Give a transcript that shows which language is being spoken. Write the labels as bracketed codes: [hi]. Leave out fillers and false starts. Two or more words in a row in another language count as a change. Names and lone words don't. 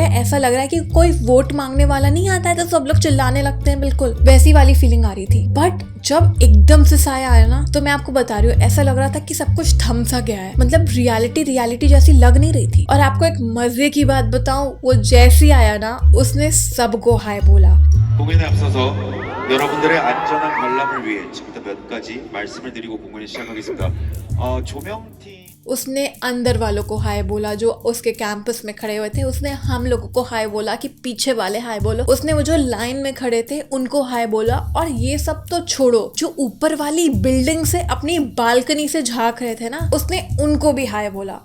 [hi] ऐसा लग रहा है कि कोई वोट मांगने वाला नहीं आता है तो सब लोग चिल्लाने लगते हैं। बिल्कुल वैसी वाली फीलिंग आ रही थी। बट जब एकदम से साया आया ना, तो मैं आपको बता रही हूँ, ऐसा लग रहा था कि सब कुछ थम सा गया है। मतलब रियलिटी जैसी लग नहीं रही थी। और आपको एक मजे की बात बताऊं, वो जैसी आया ना, उसने सबको हाय बोला। [ko] 공연에 앞서서 여러분들의 안전한 관람을 위해 지금부터 몇 가지 말씀을 드리고 공연을 시작하겠습니다. 조명팀 [hi] उसने अंदर वालों को हाय बोला जो उसके कैंपस में खड़े हुए थे। उसने हम लोगों को हाय बोला कि पीछे वाले हाय बोलो। उसने वो जो लाइन में खड़े थे उनको हाय बोला। और ये सब तो छोड़ो, जो ऊपर वाली बिल्डिंग से अपनी बालकनी से झांक रहे थे ना, उसने उनको भी हाय बोला।